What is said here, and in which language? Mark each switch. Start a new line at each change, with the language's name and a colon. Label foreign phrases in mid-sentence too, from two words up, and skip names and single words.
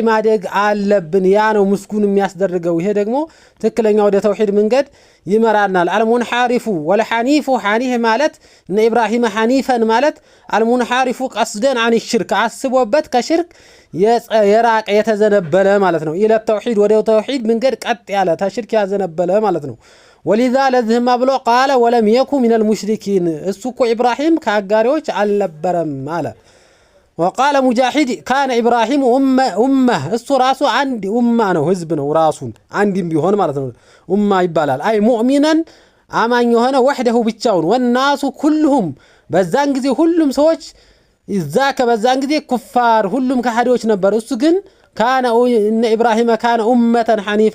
Amharic: ማደግ አለብን። ያ ነው ምስጉን የሚያስደርገው። ይሄ ደግሞ ትክክለኛው ወደ ተውሂድ መንገድ ይመራናል።
Arabic: المنحرف والحنيف
Amharic: ሐኒህ ማለት እነ ኢብራሂም ሐኒፈን ማለት
Arabic: المنحرف قصدا عن الشرك
Amharic: አስቦበት ከሽርክ የራቀ የተዘነበለ ማለት ነው።
Arabic: إلى التوحيد
Amharic: ወደ ተውሂድ መንገድ ቀጥ ያለ ተሽርክ ያዘነበለ ማለት ነው። ولذا ለዚህማ ብሎ
Arabic: قال ولم يكن من المشركين
Amharic: እሱ እኮ ኢብራሂም ከአጋሪዎች አልነበረም አለ።
Arabic: وقال مجاهد كان إبراهيم أمة
Amharic: እሱ ራሱ አንድ ኡማ ነው ህዝብ ነው ራሱን አንድም ቢሆን ማለት ነው ኡማ ይባላል።
Arabic: أي مؤمنا
Amharic: አማኝ ሆነ ወህደሁ ብቻውን
Arabic: والناس كلهم
Amharic: በዛን ጊዜ ሁሉም ሰዎች በዛን ጊዜ ኩፋር ሁሉም ከሃዲዎች ነበር። እሱ ግን
Arabic: كان إبراهيم كان أمة حنيفا